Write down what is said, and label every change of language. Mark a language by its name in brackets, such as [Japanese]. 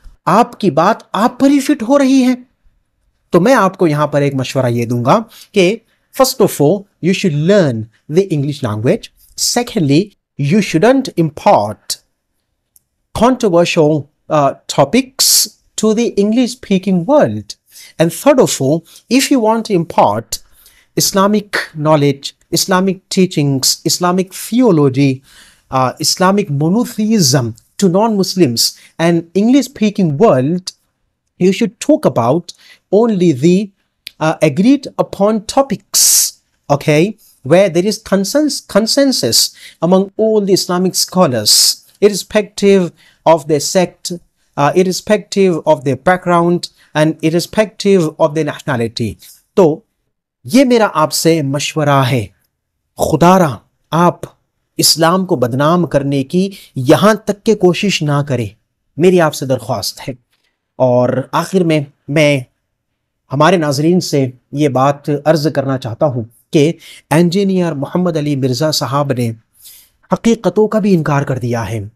[Hindi] आपकी बात आप पर ही फिट हो रही है। तो मैं आपको यहां पर एक मशवरा ये दूंगा कि [English] First of all you should learn the English language, secondly you shouldn't impart controversial topics to the English speaking world. And third of all, if you want to impart Islamic knowledge, Islamic teachings, Islamic theology, Islamic monotheism to non-Muslims and English speaking world, you should talk about only the agreed upon topics, okay, where there is consensus among all the Islamic scholars, irrespective of their sect, irrespective of their background, and irrespective of their nationality. [Hindi] तो ये मेरा आपसे मशवरा है, खुदारा आप इस्लाम को बदनाम करने की यहाँ तक के कोशिश ना करें, मेरी आपसे दरख्वास्त है। और आखिर में मैं हमारे नाजरीन से ये बात अर्ज करना चाहता हूँ कि इंजीनियर मोहम्मद अली मिर्ज़ा साहब ने हकीकतों का भी इनकार कर दिया है।